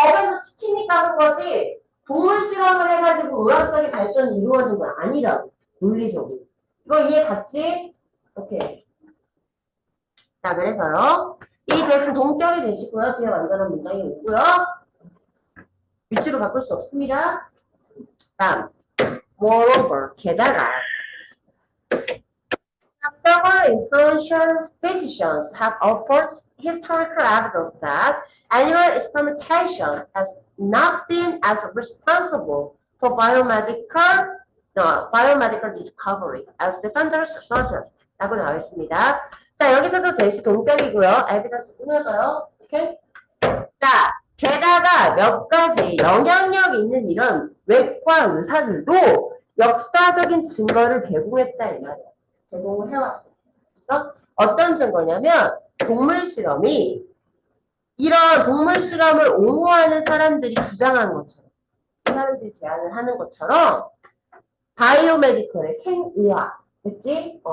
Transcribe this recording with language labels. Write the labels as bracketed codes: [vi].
[ko] 법에서 시키니까 한 거지. 동물 실험을 해가지고 의학적인 발전이 이루어진 건 아니라고. 논리적으로. 이거 이해 갔지? 오케이. 자, 그래서요. 이 대신 동격이 되시고요. 뒤에 완전한 문장이 오고요. 위치로 바꿀 수 없습니다. 다음. [en] Moreover, [ko] 게다가 [en] several influential physicians have offered historical evidence that animal experimentation has not been as responsible for biomedical discovery as defenders suggest. [ko] 라고 나와 있습니다. 자, 여기서도 대시 동격이고요. 에비던스 꾸며져요. 오케이? 자, 게다가 몇 가지 영향력 있는 이런 외과 의사들도 역사적인 증거를 제공했다 이 말이야. 제공을 해왔어. 그래서 어떤 증거냐면 동물 실험이 이런 동물 실험을 옹호하는 사람들이 주장한 것처럼 그 사람들이 제안을 하는 것처럼 바이오메디컬의 생의학, 그치?